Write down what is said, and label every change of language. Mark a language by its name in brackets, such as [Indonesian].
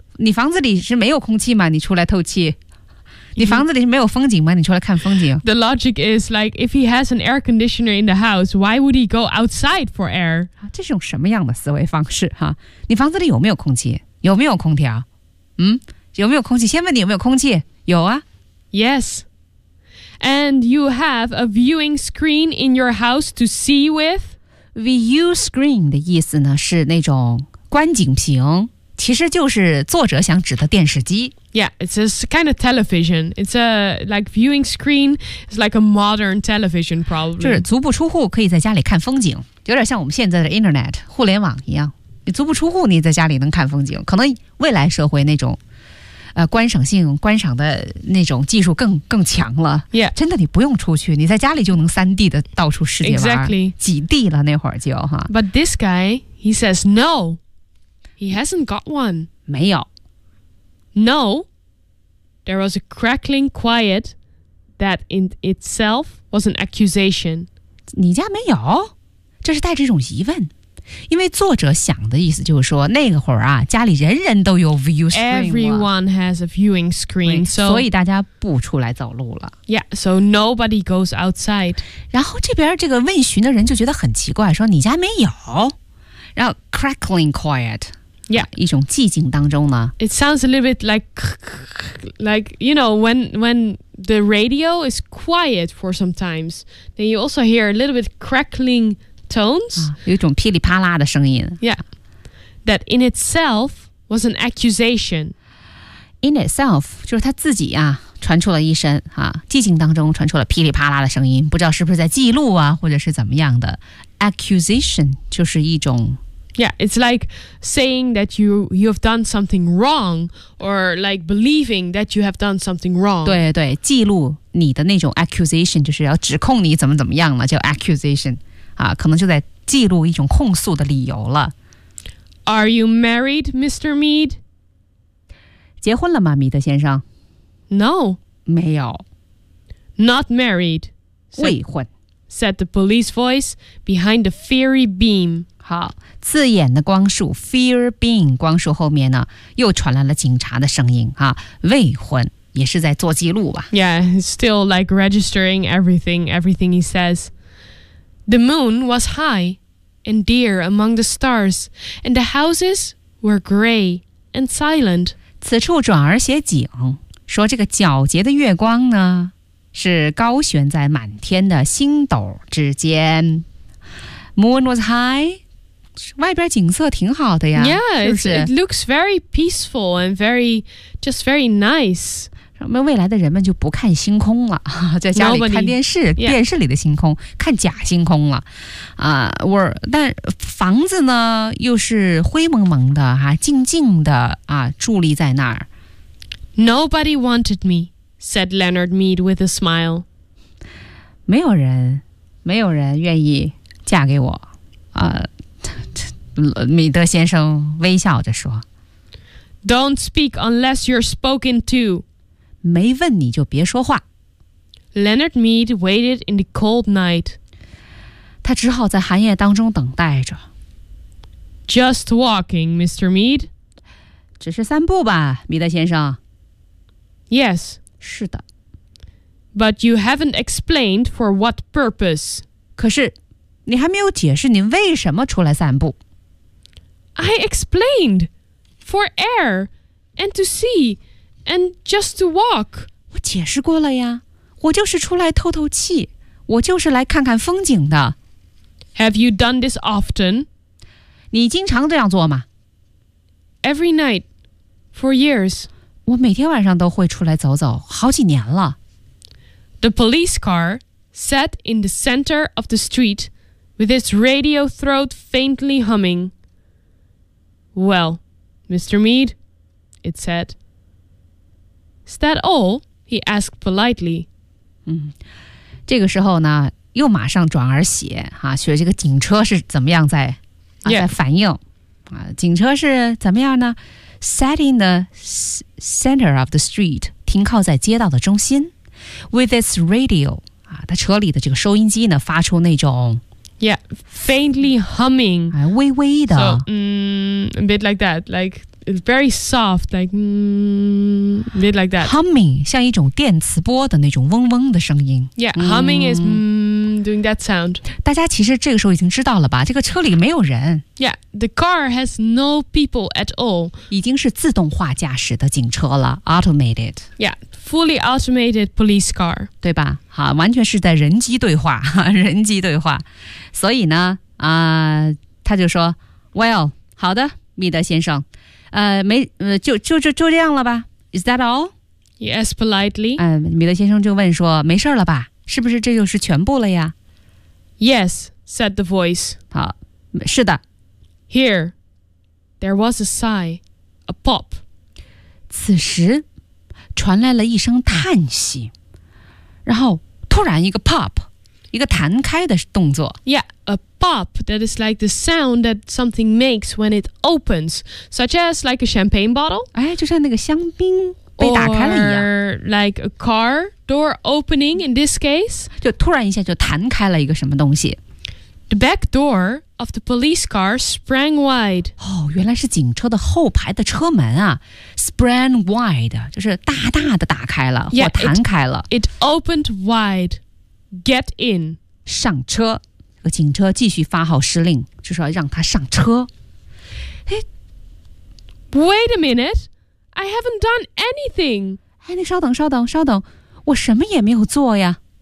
[Chinese] 你房子里是没有空气吗？你出来透气。你房子里没有风景吗？你出来看风景。 [English] The logic is like, if he has an air conditioner in the house, why would he go outside for air? [Chinese] 这是用什么样的思维方式哈？你房子里有没有空气？有没有空调？有没有空气？先问你有没有空气？有啊。 [English] Yes. And you have a viewing screen in your house to see with? [Chinese] View screen 的意思呢，是那种观景屏，其实就是作者想指的电视机。 [English] Yeah, it's a kind of television. It's a like viewing screen. It's like a modern television, probably. [Chinese] 就是足不出户可以在家里看风景，有点像我们现在的 internet 互联网一样。你足不出户，你在家里能看风景。可能未来社会那种，观赏性观赏的那种技术更强了。 [English] Yeah, [Chinese] 真的你不用出去，你在家里就能 3D 的到处世界玩。 [English] Exactly. [Chinese] 几 D 了那会儿就哈。 [English] But this guy, he says no. He hasn't got one. [Chinese] 没有。 [English] No, there was a crackling quiet that in itself was an accusation. [Chinese] 你家没有？这是带着一种疑问，因为作者想的意思就是说，那个会儿啊，家里人人都有 view screen. [English] Everyone has a viewing screen, so [Chinese] 所以大家不出来走路了。 [English] Yeah, so nobody goes outside. [Chinese] 然后这边这个问询的人就觉得很奇怪，说你家没有？然后 crackling quiet. [English] Yeah. [Chinese] 一种寂静当中呢。 [English] It sounds a little bit like, you know, when the radio is quiet for some times, then you also hear a little bit crackling tones.、 [Chinese] 啊、有一种噼里啪啦的声音。 [English] Yeah. That in itself was an accusation. [Chinese] In itself, 就是他自己啊传出了一声啊寂静当中传出了噼里啪啦的声音，不知道是不是在记录啊或者是怎么样的。 Accusation 就是一种 [English] Yeah, it's like saying that you have done something wrong or like believing that you have done something wrong. [Chinese] 对对，记录你的那种 accusation 就是要指控你怎么怎么样了，叫 accusation、啊、可能就在记录一种控诉的理由了。 [English] Are you married, Mr. Mead? [Chinese] 结婚了吗，米德先生？ [English] No. [Chinese] 没有。 [English] Not married. [Chinese] 未婚。 [English] Said the police voice behind the fiery beam. [Chinese] 好。刺眼的光束 ， fear beam 光束后面呢，又传来了警察的声音啊，未婚也是在做记录吧 [English] ？Yeah, still like registering everything he says. The moon was high and dear among the stars, and the houses were gray and silent. [Chinese] 此处转而写景，说这个皎洁的月光呢，是高悬在满天的星斗之间。 Moon was high. 外边景色挺好的呀 [English] Yeah, [Chinese] 是不是 [English] it looks very peaceful and very, just very nice. [Chinese] 我们未来的人们就不看星空了，在家里看电视 [English] Nobody,、yeah. [Chinese] 电视里的星空，看假星空了。但房子呢又是灰蒙蒙的、啊、静静的、啊、伫立在那儿。 [English] Nobody wanted me, said Leonard Mead with a smile. [Chinese] 没有人愿意嫁给我。米德先生微笑着说 [English] Don't speak unless you're spoken to [Chinese] 没问你就别说话 [English] Leonard Mead waited in the cold night [Chinese] 他只好在寒夜当中等待着 [English] Just walking, Mr. Mead [Chinese] 只是散步吧米德先生 [English] Yes [Chinese] 是的 [English] But you haven't explained for what purpose [Chinese] 可是你还没有解释你为什么出来散步 [English] I explained for air and to see and just to walk. [Chinese] 我解释过了呀，我就是出来透透气，我就是来看看风景的。 [English] Have you done this often? [Chinese] 你经常这样做吗？ [English] Every night for years. [Chinese] 我每天晚上都会出来走走，好几年了。 [English] The police car sat in the center of the street with its radio throat faintly humming. Well, Mr. Mead, it said. Is that all? He asked politely. [Chinese] 这个时候呢，又马上转而写哈，写这个警车是怎么样在、 [English] yeah. [Chinese] 在反应啊？警车是怎么样呢 ？ Sat in the center of the street, 停靠在街道的中心。 with its radio, 啊，它车里的这个收音机呢发出那种 [English] yeah, faintly humming, [Chinese] 哎，微微的 [English] so, a bit like that, like it's very soft, like a bit like that. [Chinese] Humming, 像一种电磁波的那种嗡嗡的声音 [English] Yeah, humming is doing that sound. [Chinese] 大家其实这个时候已经知道了吧，这个车里没有人 [English] Yeah, the car has no people at all. [Chinese] 已经是自动化驾驶的警车了 automated. [English] Yeah, fully automated police car. [Chinese] 对吧，好，完全是在人机对话，人机对话。所以呢，他就说 Well, 好的，米德先生，就这样了吧 Is that all? [English] Yes, politely. [Chinese] 米德先生就问说没事了吧，是不是这就是全部了呀？ [English] Yes, said the voice. [Chinese] 好，是的。 [English] Here, there was a sigh, a pop. [Chinese] 此时传来了一声叹息，然后突然一个 pop, 一个弹开的动作。 [English] Yeah, a pop, that is like the sound that something makes when it opens, such as like a champagne bottle. [Chinese] 哎，就像那个香槟被打开了一样。 [English] Or like a car door opening in this case. [Chinese] 就突然一下就弹开了一个什么东西。 [English] The back door of the police car sprang wide. [Chinese] 哦，原来是警车的后排的车门啊。 Sprang wide, 就是大大的打开了 [English] yeah, [Chinese] 或弹开了。 [English] It opened wide. Get in. [Chinese] 上车。警车继续发号施令，就说让他上车。 [English] Wait a minute, I haven't done anything. [Chinese] 哎，你稍等稍等稍等，我什么也没有做呀。